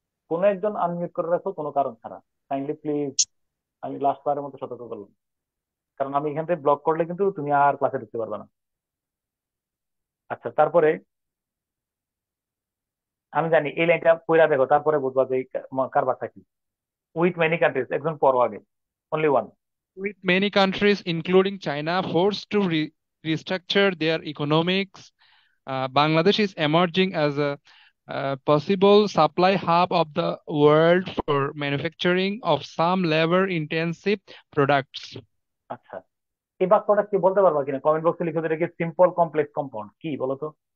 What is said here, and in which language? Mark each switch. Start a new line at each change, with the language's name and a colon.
Bangla: কোন একজন আনমিউট করে রাখো কোনো কারণ ছাড়া, কাইন্ডলি প্লিজ। আমি লাস্ট বারের মতো সতর্ক করলাম, কারণ আমি এখান থেকে ব্লক করলে কিন্তু তুমি আর ক্লাসে ঢুকতে পারবে না। আচ্ছা, তারপরে আমি জানি এই লাইনটা পড়া দেখো, তারপরে বুঝবা যে কারবারটা কি।
English: with many countries,
Bangla: একজন পড়ো আগে, only one.
English: With many countries, including China, forced to restructure their economics, Bangladesh is emerging as a possible supply hub of the world for manufacturing of some labor-intensive products.
Bangla: আচ্ছা, এই বাক্যটা কি বলতে পারবা কিনা? কমেন্ট বক্সে লিখে দিলে কি সিম্পল কমপ্লেক্স কম্পাউন্ড কি বলো তো?